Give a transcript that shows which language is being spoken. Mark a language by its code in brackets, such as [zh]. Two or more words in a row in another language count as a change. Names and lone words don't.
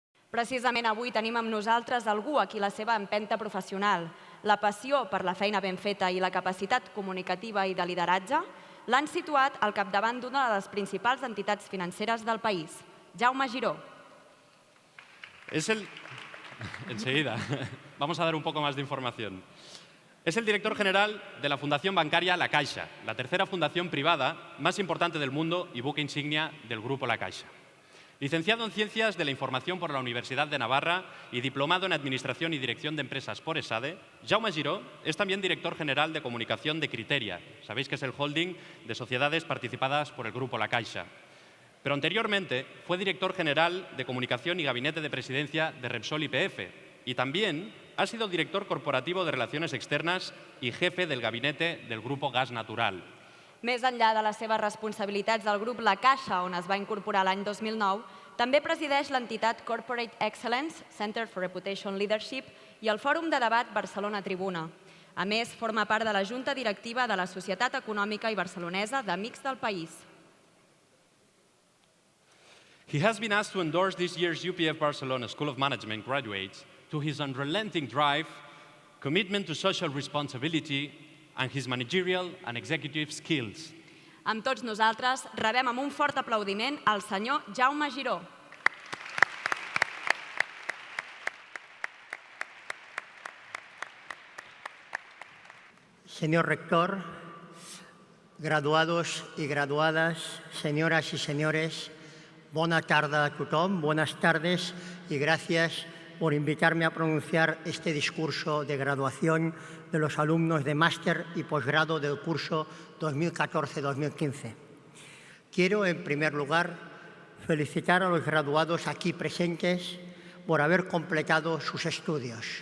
[ca] Precisament avui tenim amb nosaltres algú a qui la seva empenta professional, la passió per la feina ben feta i la capacitat comunicativa i de lideratge l'han situat al capdavant d'una de les principals entitats financeres del país, Jaume Giró. [es] Enseguida, vamos a dar un poco más de información. Es el director general de la Fundación Bancaria La Caixa, la tercera fundación privada más importante del mundo y buque insignia del Grupo La Caixa. Licenciado en Ciencias de la Información por la Universidad de Navarra y diplomado en Administración y Dirección de Empresas por ESADE, Jaume Giró es también director general de comunicación de Criteria. Sabéis que es el holding de sociedades participadas por el Grupo La Caixa. Pero anteriormente fue director general de comunicación y gabinete de presidencia de Repsol YPF y también ha sido director corporativo de Relaciones Externas y jefe del gabinete del Grupo Gas Natural. [ca] Més enllà de les seves responsabilitats del grup La Caixa, on es va incorporar l'any 2009, també presideix l'entitat Corporate Excellence, Center for Reputation Leadership i el Fòrum de Debat Barcelona Tribuna. A més, forma part de la Junta Directiva de la Societat Econòmica i Barcelonesa d'Amics del País. [en] He has been asked to endorse this year's UPF Barcelona School of Management graduates to his unrelenting drive, commitment to social responsibility, and his managerial and executive skills. [ca] Amb tots nosaltres, rebem amb un fort aplaudiment al senyor Jaume Giró. [es] Señor rector, graduados y graduadas, señoras y señores, [ca] bona tarda a tothom, [es] buenas tardes y gracias por invitarme a pronunciar este discurso de graduación de los alumnos de máster y posgrado del curso 2014-2015. Quiero, en primer lugar, felicitar a los graduados aquí presentes por haber completado sus estudios.